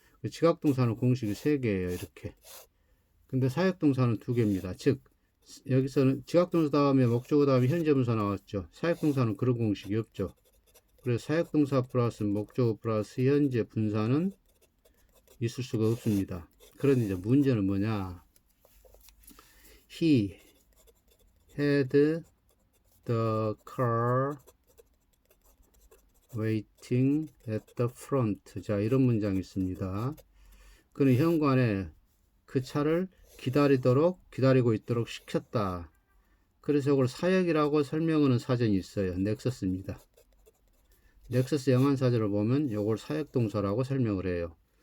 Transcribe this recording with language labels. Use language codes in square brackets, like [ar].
[ko] 지각동사는 공식이 3개예요. 이렇게. 근데 사역동사는 2개입니다. 즉 여기서는 지각동사 다음에 목적어 다음에 현재 분사 나왔죠. 사역동사는 그런 공식이 없죠. 그래서 사역동사 플러스 목적어 플러스 현재 분사는 있을 수가 없습니다. 그런데 이제 문제는 뭐냐? [en] He had the car waiting at the front. [ko] 자, 이런 문장이 있습니다. 그는 현관에 그 차를 기다리고 있도록 시켰다. 그래서 이걸 사역이라고 설명하는 사전이 있어요. 넥서스입니다. 넥서스 영한사전을 보면 이걸 사역동사라고 설명을 해요.